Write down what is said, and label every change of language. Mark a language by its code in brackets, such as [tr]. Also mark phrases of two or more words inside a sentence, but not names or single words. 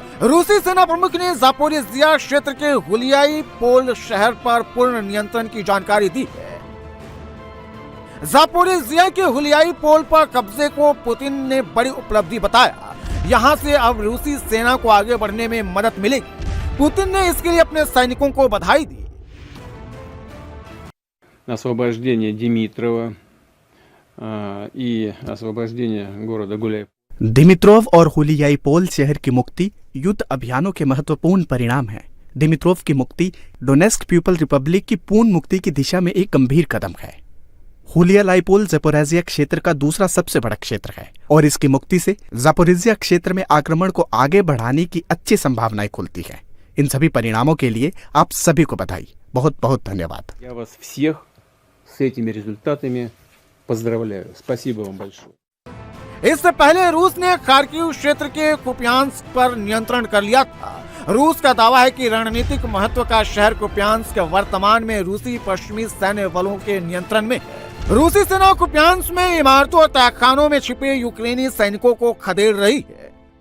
[hi] रूसी सेना प्रमुख ने जापोरिजिया क्षेत्र के हुलियाई पोल शहर पर पूर्ण नियंत्रण की जानकारी दी है। जापोरिजिया के हुलियाई पोल पर कब्जे को पुतिन ने बड़ी उपलब्धि बताया। यहां से अब रूसी सेना को आगे बढ़ने में मदद मिलेगी। पुतिन ने इसके लिए अपने सैनिकों को बधाई दी। [ru] освобождение Димитрова и освобождение города Гуляев. [hi] दिमित्रोव और हुलियाई पोल शहर की मुक्ति युद्ध अभियानों के महत्वपूर्ण परिणाम है। दिमित्रोव की मुक्ति डोनेस्क पीपल रिपब्लिक की पूर्ण मुक्ति की दिशा में एक गंभीर कदम है। हुलियालाइपोल ज़पोरिज़िया क्षेत्र का दूसरा सबसे बड़ा क्षेत्र है और इसकी मुक्ति से ज़पोरिज़िया क्षेत्र में आक्रमण को आगे बढ़ाने की अच्छी संभावनाएं खुलती है। इन सभी परिणामों के लिए आप सभी को बधाई। बहुत बहुत धन्यवाद। [ru] Я вас всех с этими результатами поздравляю. Спасибо вам большое. [hi] इससे पहले रूस ने खार्किव क्षेत्र के कुपियांस्क पर नियंत्रण कर लिया था। रूस का दावा है कि रणनीतिक महत्व का शहर कुपियांस्क वर्तमान में रूसी पश्चिमी सैन्य बलों के नियंत्रण में है। रूसी सेना कुपियांस्क में इमारतों और तहखानों में छिपे यूक्रेनी सैनिकों को खदेड़ रही है।